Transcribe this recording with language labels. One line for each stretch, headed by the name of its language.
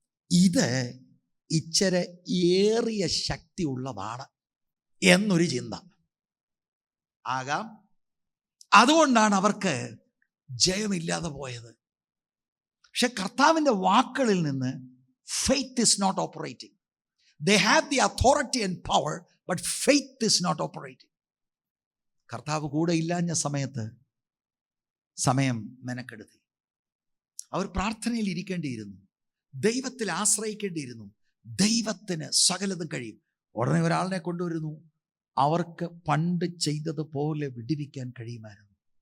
Malayalam: ഇത് ഇച്ചിരി ഏറിയ ശക്തി ഉള്ളതാണ് എന്നൊരു ചിന്ത ആകാം. അതുകൊണ്ടാണ് അവർക്ക് ജയമില്ലാതെ പോയത്. പക്ഷെ കർത്താവിൻ്റെ വാക്കുകളിൽ നിന്ന്
English: faith is not operating. They have the authority and power, but faith is not operating.
Malayalam: കർത്താവ് കൂടെ ഇല്ലാഞ്ഞ സമയത്ത് സമയം മെനക്കെടുത്തി. അവർ പ്രാർത്ഥനയിൽ ഇരിക്കേണ്ടിയിരുന്നു, ദൈവത്തിൽ ആശ്രയിക്കേണ്ടിയിരുന്നു. ദൈവത്തിന് സകലതും കഴിയും. ഉടനെ ഒരാളിനെ കൊണ്ടുവരുന്നു, അവർക്ക് പണ്ട് ചെയ്തതുപോലെ വിടുവിക്കാൻ കഴിയുമായിരുന്നു.